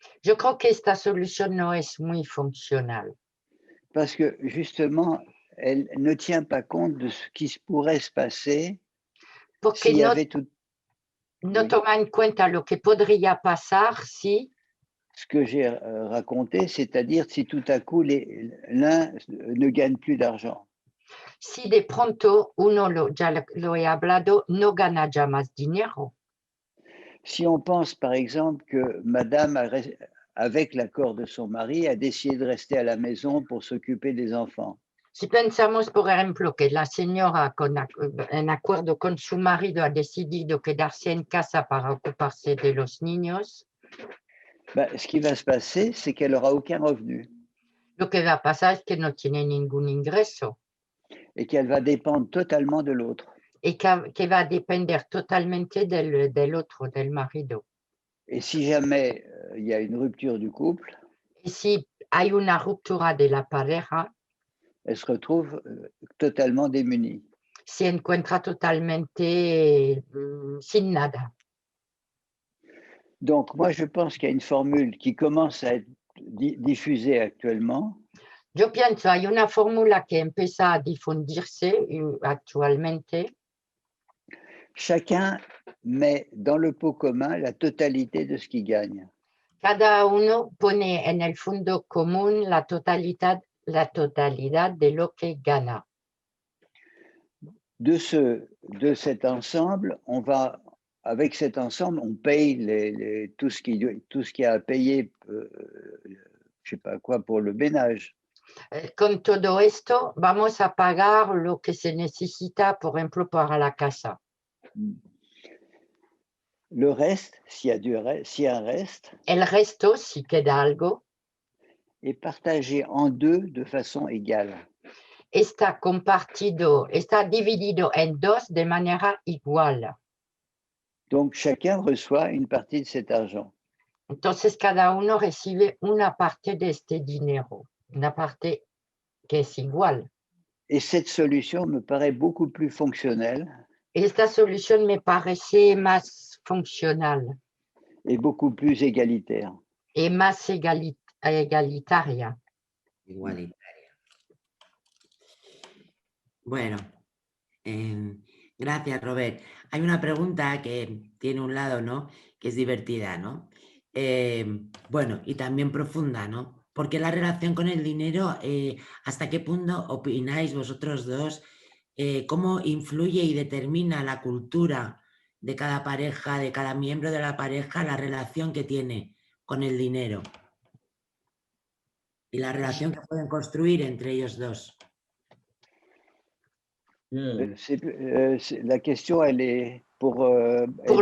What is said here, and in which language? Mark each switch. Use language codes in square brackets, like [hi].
[es] Yo creo que esta solución no es muy funcional, [fr] Parce que justement, elle ne tient pas compte de ce qui pourrait se passer [es] porque [fr] s'il y avait tout [es] no [fr] oui. [es] toma en cuenta lo que podría pasar si, [fr] ce que j'ai raconté, c'est-à-dire si tout à coup l'un ne gagne plus d'argent. [es] si de pronto uno, ya lo he hablado, no gana ya más dinero. [fr] Si on pense par exemple que madame, avec l'accord de son mari, a décidé de rester à la maison pour s'occuper des enfants. [es] Si pensamos, por ejemplo, que la señora, en acuerdo con su marido, ha decidido quedarse en casa para ocuparse de los niños, [fr] Ben, ce qui va se passer, c'est qu'elle n'aura aucun revenu [es] lo que va a pasar es que no tiene ningún ingreso [fr] et qu'elle va dépendre totalement de l'autre. [es] y que va a depender totalmente del otro, del marido. [fr] Et si jamais il y a une rupture du couple, [es] Y si hay una ruptura de la pareja, [fr] elle se retrouve totalement démunie. [es] se encuentra totalmente sin nada. [fr] Donc moi, je pense qu'il y a une formule qui commence à être diffusée actuellement. [es] Yo pienso, hay una fórmula que empieza a difundirse actualmente. [fr] Chacun met dans le pot commun la totalité de ce qu'il gagne. [es] Cada uno pone en el fondo común la totalidad de lo que gana. [fr] De cet ensemble, avec cet ensemble, on paye tout ce qu'il y a à payer, je sais pas quoi, pour le ménage. [es] Con todo esto, vamos a pagar lo que se necesita, por ejemplo, para la casa. [fr] Le reste, s'il y a un reste, [es] El resto, si queda algo, [fr] est partagé en deux de façon égale. [es] está dividido en dos de manera igual. [fr] Donc chacun reçoit une partie de cet argent. [es] Entonces cada uno recibe una parte de este dinero, una parte que es igual. [fr] Et cette solution me paraît beaucoup plus fonctionnelle. [es] Esta solución me parece más funcional [fr] Et beaucoup plus égalitaire. [es] y más egalitaria. Igualitaria. Bueno, gracias, Robert. Hay una pregunta que tiene un lado, ¿no? Que es divertida, ¿no? Bueno, y también profunda, ¿no? ¿Por qué la relación con el dinero, hasta qué punto opináis vosotros dos, cómo influye y determina la cultura de cada pareja, de cada miembro de la pareja, la relación que tiene con el dinero? Y la relación que pueden construir entre ellos dos. [fr] La question, elle est pour